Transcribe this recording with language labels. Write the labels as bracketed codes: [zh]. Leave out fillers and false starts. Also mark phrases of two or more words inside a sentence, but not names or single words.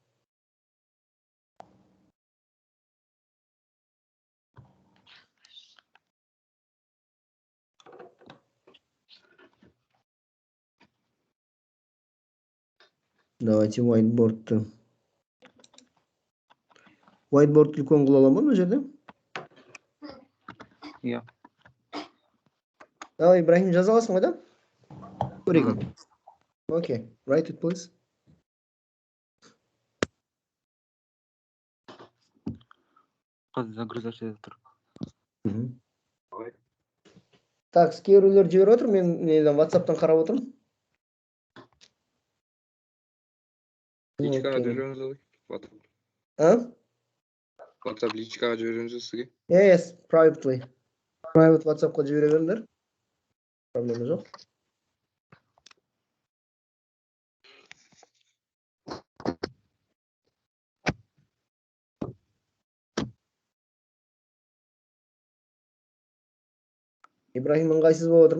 [ru] Давайте whiteboard. [kk] Whiteboard үлкен қыла аламын ба мына жерде? Иә. Давай, Ибрахим, жаза аласың ғой, да? Көрейік. [en] Okay, write it, please. [kk] Қазір загрузачада тұр. Так, кейбіреулер жіберіп отыр, мен неден WhatsApp'тан қарап отырмын. Личкаға жібереміз ғой. WhatsApp личкаға жібереміз сізге. [en] Yes, privately. [kk] Private WhatsApp'қа жібере беріңдер. Проблема жоқ. Ибрахим ыңғайсыз болып отыр ма?